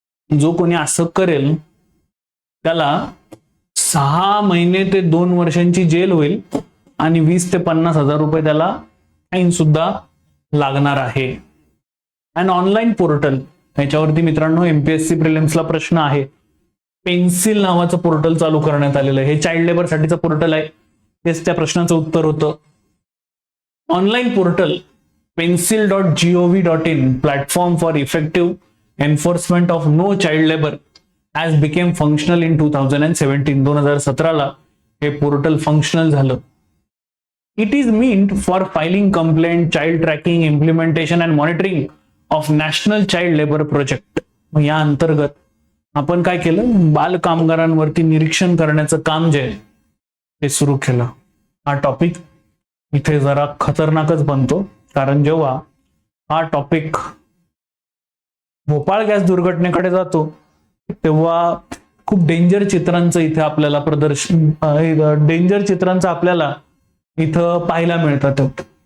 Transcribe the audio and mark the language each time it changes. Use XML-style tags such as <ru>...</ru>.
<mr>जो कोणी असं करेल त्याला 6 महिने ते 2 वर्षांची जेल होईल आणि 20 ते 50 हजार रुपये त्याला फाईन सुद्धा लागणार आहे. अँड ऑनलाईन पोर्टल, याच्यावरती मित्रांनो एमपीएससी प्रिलिम्सला प्रश्न आहे. पेन्सिल नावाचं पोर्टल चालू करण्यात आलेलं आहे. हे चाइल्ड लेबर साठीचं पोर्टल आहे. तेच त्या प्रश्नाचं उत्तर होतं.</mr> <en>Online portal pencil.gov.in platform for effective enforcement of no child labor has became functional in 2017.</en> <mr>2017ला हे पोर्टल फंक्शनल झालं.</mr> <en>It is meant for filing complaint, child tracking, implementation and monitoring of National Child Labor Project.</en> <mr>या अंतर्गत आपण काय केलं, बाल कामगारांवरती निरीक्षण करण्याचं काम जे आहे ते सुरू केलं. हा टॉपिक इथे जरा खतरनाकच बनतो, कारण जेव्हा हा टॉपिक भोपाळ गॅस दुर्घटनेकडे जातो तेव्हा खूप डेंजर चित्रांचं इथे आपल्याला डेंजर चित्रांचं आपल्याला इथं पाहायला मिळतात.</mr>